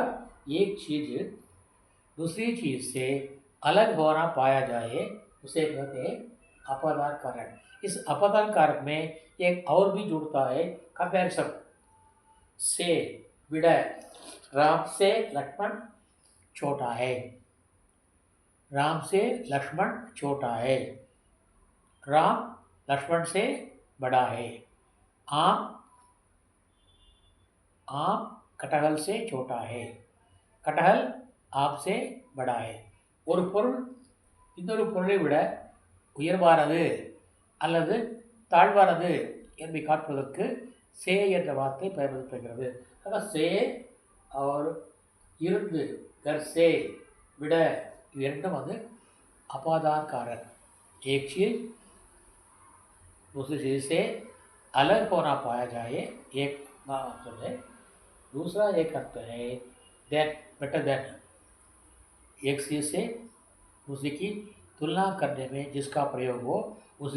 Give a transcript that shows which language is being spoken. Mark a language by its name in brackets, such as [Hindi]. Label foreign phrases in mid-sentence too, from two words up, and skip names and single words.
[Hindi] एक चीज दूसरी चीज से अलग होना पाया जाए उसे कहते हैं अपादान कारक इस अपादान कारक में एक और भी जुड़ता है कंपैरिजन से विड़ा राम से लक्ष्मण छोटा है राम से लक्ष्मण छोटा है राम लक्ष्मण से बड़ा है आम आम कटहल से छोटा है कटहल आम से बड़ा है [Tamil] ஒரு பொருள் இன்னொரு பொருளை விட உயர்வானது அல்லது தாழ்வானது என்பதை காட்டுவதற்கு சே என்ற வார்த்தை பயன்படுத்தப்படுகிறது அதாவது சே और இருந்து [Hindi] घर से [Tamil] விட இது இரண்டும் வந்து [Hindi] अपादान कारक एक चीज दूसरी चीज से अलग होना पाया जाए एक मतलब है दूसरा एक अर्थ है [English] than better than [Hindi] एक चीज से दूसरे की तुलना करने में जिसका प्रयोग हो उसे